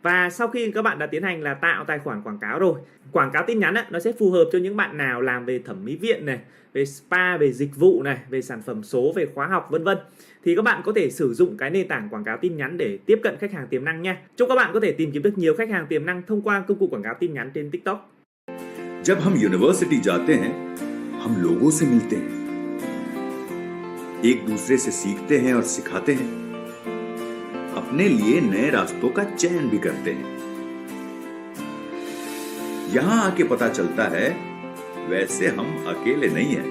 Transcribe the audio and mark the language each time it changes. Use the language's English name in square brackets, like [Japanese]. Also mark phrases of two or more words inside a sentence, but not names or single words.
[Vietnamese] Và sau khi các bạn đã tiến hành là tạo tài khoản quảng cáo rồi, quảng cáo tin nhắn nó sẽ phù hợp cho những bạn nào làm về thẩm mỹ viện này, về spa, về dịch vụ này, về sản phẩm số, về khóa học vân vân. Thì các bạn có thể sử dụng cái nền tảng quảng cáo tin nhắn để tiếp cận khách hàng tiềm năng nha. Chúc các bạn có thể tìm kiếm được nhiều khách hàng tiềm năng thông qua công cụ quảng cáo tin nhắn trên TikTok. [Hindi] जब हम यूनिवर्सिटी जाते हैं, हम लोगों से मिलते हैं, एक दूसरे से सीखते हैं और सिखाते हैं, अपने लिए नए रास्तों का चयन भी करते हैं। यहां आके पता चलता है वैसे हम अकेले नहीं हैं।